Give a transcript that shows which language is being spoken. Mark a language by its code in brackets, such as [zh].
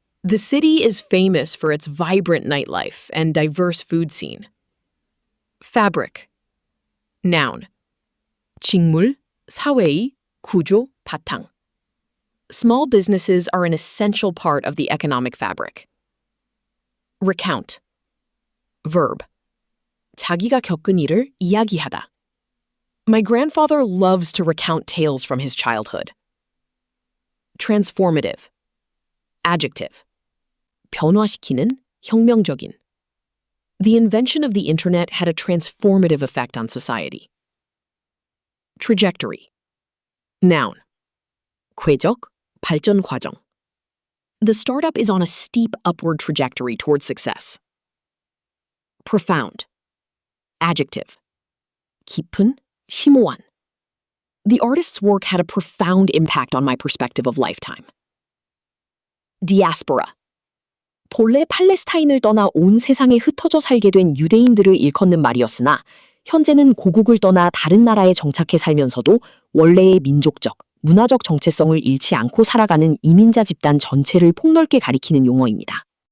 [en] The city is famous for its vibrant nightlife and diverse food scene. Fabric. Noun. [ko] 직물, 사회의, 구조, 바탕. [en] Small businesses are an essential part of the economic fabric. Recount. Verb. [ko] 자기가 겪은 일을 이야기하다. [en] My grandfather loves to recount tales from his childhood. Transformative. Adjective. [ko] 변화시키는, 혁명적인. [en] The invention of the internet had a transformative effect on society. Trajectory. Noun. [ko] 궤적, 발전 과정. [en] The startup is on a steep upward trajectory towards success. Profound. Adjective. [ko] 깊은, 심오한. [en] The artist's work had a profound impact on my perspective of lifetime. Diaspora. [ko] 본래 팔레스타인을 떠나 온 세상에 흩어져 살게 된 유대인들을 일컫는 말이었으나 현재는 고국을 떠나 다른 나라에 정착해 살면서도 원래의 민족적, 문화적 정체성을 잃지 않고 살아가는 이민자 집단 전체를 폭넓게 가리키는 용어입니다.